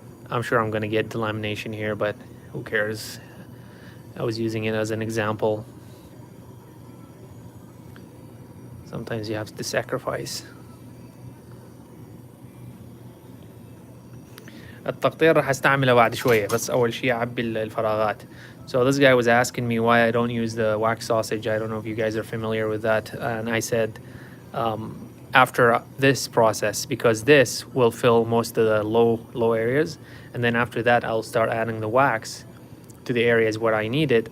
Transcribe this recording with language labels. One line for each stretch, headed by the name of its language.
English: I'm sure I'm gonna get delamination here, but who cares? I was using it as an example. Sometimes you have to sacrifice.
Arabic: التقطير راح استعمله بعد شوية، بس أول شيء أعبي الفراغات.
English: So this guy was asking me why I don't use the wax sausage. I don't know if you guys are familiar with that. And I said, after this process, because this will fill most of the low areas. And then after that, I'll start adding the wax to the areas where I need it.